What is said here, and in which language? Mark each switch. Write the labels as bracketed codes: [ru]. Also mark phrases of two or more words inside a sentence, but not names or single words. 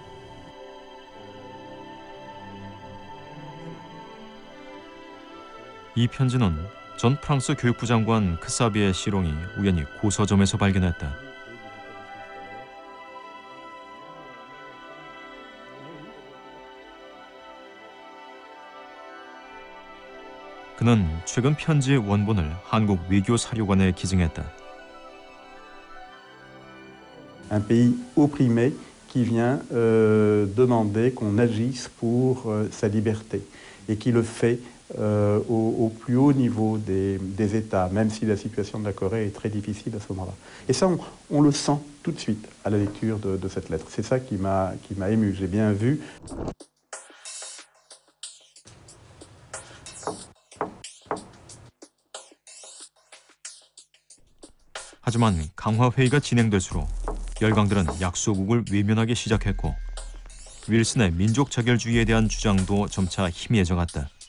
[ko] 이 편지는 전 프랑스 교육부 장관 크사비의 시롱이 우연히 고서점에서 발견했다. 그는 최근 편지의 원본을 한국 외교사료관에 기증했다. [fr] Un pays opprimé qui vient demander qu'on agisse pour sa liberté et qui le fait au plus haut niveau des États, même si la situation de la Corée est très difficile à ce moment-là. Et ça, on le sent tout de suite à la lecture de cette lettre. C'est ça qui m'a ému. J'ai bien vu. [ko] 하지만 강화 회의가 진행될수록 열강들은 약소국을 외면하기 시작했고 윌슨의 민족 자결주의에 대한 주장도 점차 희미해져 갔다.